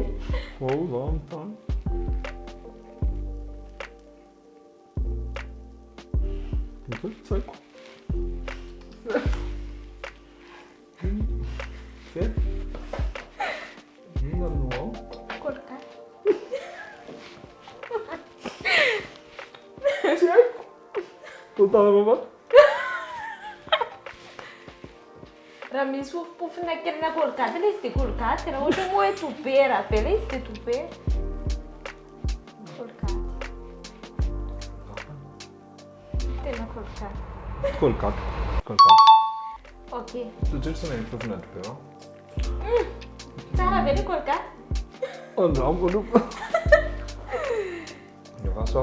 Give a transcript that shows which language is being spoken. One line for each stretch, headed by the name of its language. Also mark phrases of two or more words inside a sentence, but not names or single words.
Portuguese: Vamos. Seco. Não. Colocar. Seco. Tu tá na
Malagasy: raha misy fofopofona kelina kolgaty ilay izy dia kolgaty raha ohatra moa hoe tobera be ilay izy dia tobera. Kolgaty. Tena kolgaty. Ok.
Portuguese: Tudo isso também foi final de pé,
Malagasy: Tsara be ilay kolgaty.
Portuguese: Não, não. Eu faço.